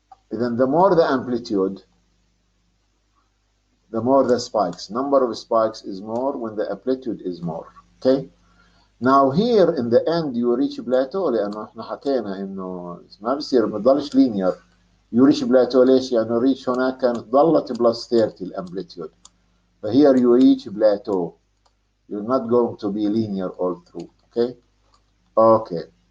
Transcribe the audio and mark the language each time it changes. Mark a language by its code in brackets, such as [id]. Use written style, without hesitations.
[en] Then the more the amplitude, the more the spikes. Number of spikes is more when the amplitude is more. Okay? Now here in the end you reach plateau [ar] لأنه احنا حكينا إنه ما بصير ما بضلش [en] linear. You reach plateau [ar] ليش؟ لأنه [en] reach [ar] هناك كانت ضلت [en] plus 30 الامبليتيود. But here you reach plateau. You're not going to be linear all through. Okay? Okay.